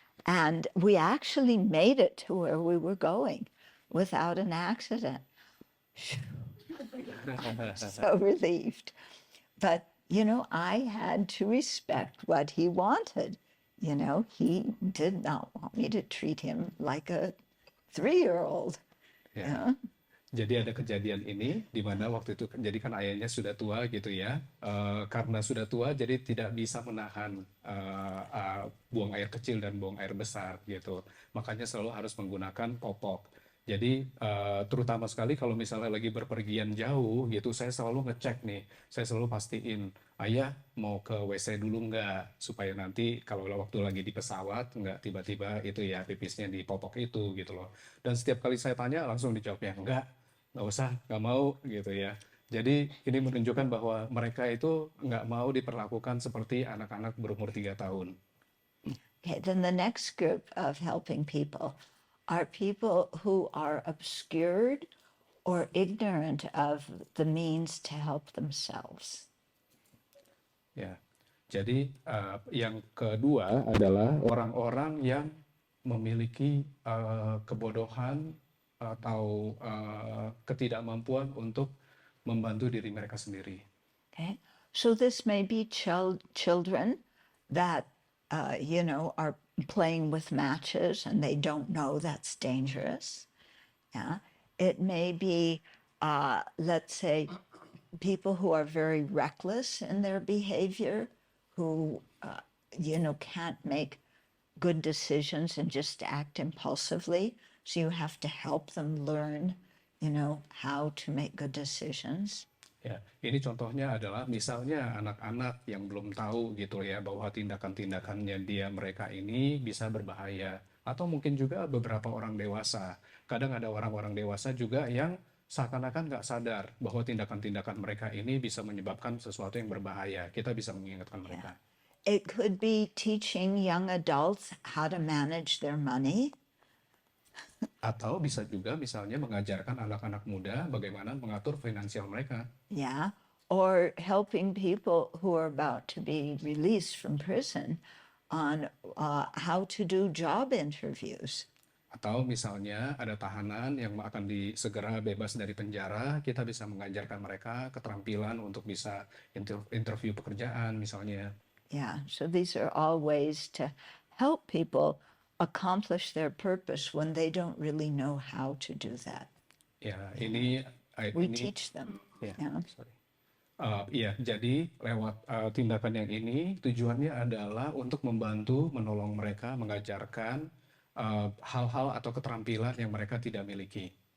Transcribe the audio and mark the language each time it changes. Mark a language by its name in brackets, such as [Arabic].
[English] And we actually made it to where we were going without an accident. So relieved. But, I had to respect what he wanted. He did not want me to treat him like a 3-year-old. [Indonesian] Ya. [English] Yeah. [Indonesian] Jadi ada kejadian ini di mana waktu itu jadi kan ayahnya sudah tua gitu ya. Karena sudah tua jadi tidak bisa menahan buang air kecil dan buang air besar gitu. Makanya selalu harus menggunakan popok. Jadi terutama sekali kalau misalnya lagi berpergian jauh gitu, saya selalu ngecek nih. Saya selalu pastiin, ayah mau ke WC dulu nggak? Supaya nanti kalau waktu lagi di pesawat nggak tiba-tiba itu ya pipisnya di popok itu gitu loh. Dan setiap kali saya tanya langsung dijawabnya nggak usah, nggak mau gitu ya. Jadi ini menunjukkan bahwa mereka itu nggak mau diperlakukan seperti anak-anak berumur 3 tahun. [English] Okay, then the next group of helping people are people who are obscured or ignorant of the means to help themselves. [Indonesian] Ya, jadi yang kedua adalah orang-orang yang memiliki kebodohan atau ketidakmampuan untuk membantu diri mereka sendiri. [English] Okay, so this may be children that are playing with matches and they don't know that's dangerous. Yeah, it may be, let's say, people who are very reckless in their behavior, who can't make good decisions and just act impulsively. So you have to help them learn, how to make good decisions. [Indonesian] Ya, ini contohnya adalah misalnya anak-anak yang belum tahu gitu ya bahwa tindakan-tindakannya mereka ini bisa berbahaya. Atau mungkin juga beberapa orang dewasa. Kadang ada orang-orang dewasa juga yang seakan-akan nggak sadar bahwa tindakan-tindakan mereka ini bisa menyebabkan sesuatu yang berbahaya. Kita bisa mengingatkan mereka. [English] It could be teaching young adults how to manage their money. [Indonesian] Atau bisa juga misalnya mengajarkan anak-anak muda bagaimana mengatur finansial mereka. [English] Yeah, or helping people who are about to be released from prison on how to do job interviews. [Indonesian] Atau misalnya ada tahanan yang akan segera bebas dari penjara, kita bisa mengajarkan mereka keterampilan untuk bisa interview pekerjaan misalnya. [English] Yeah, so these are all ways to help people accomplish their purpose when they don't really know how to do that. [Indonesian] Ya, ini [English] We teach them. [Indonesian] Ya, [English] Yeah. sorry. [Indonesian] Iya, jadi lewat tindakan yang ini tujuannya adalah untuk membantu, menolong mereka, mengajarkan hal-hal atau keterampilan yang mereka tidak miliki.